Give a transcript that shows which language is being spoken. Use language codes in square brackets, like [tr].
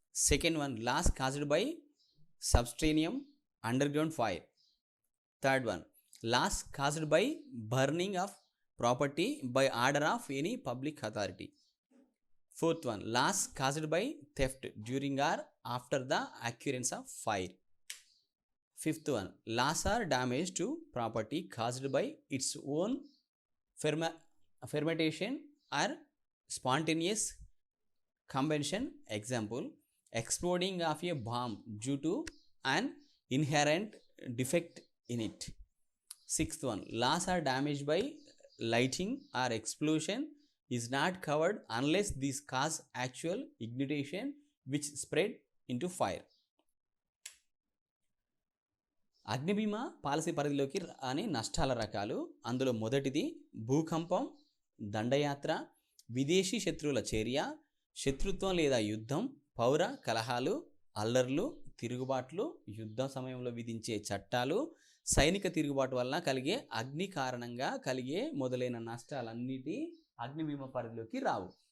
[en] Second one, loss caused by subterranean underground fire. Third one, loss caused by burning of property by order of any public authority. Fourth one, loss caused by theft during or after the occurrence of fire. Fifth one, loss or damage to property caused by its own fermentation or spontaneous combustion. Example, exploding of a bomb due to an inherent defect in it. Sixth one, loss or damage by lighting or explosion is not covered unless this cause actual ignition which spread into fire. [te] అగ్ని బీమా policy పరిధిలోకి రాని నష్టాల రకాలు. అందులో మొదటిది భూకంపం, దండయాత్ర, విదేశీ శత్రువుల చర్య, శత్రుత్వం లేదా యుద్ధం, పౌర కలహాలు, అల్లర్లు, తిరుగుబాట్లు, యుద్ధ సమయంలో విధించే చట్టాలు, సైనిక తిరుగుబాటు వలన కలిగే అగ్ని కారణంగా కలిగే మొదలైన నష్టాలన్నిటి అగ్ని బీమా పరిధిలోకి రావు.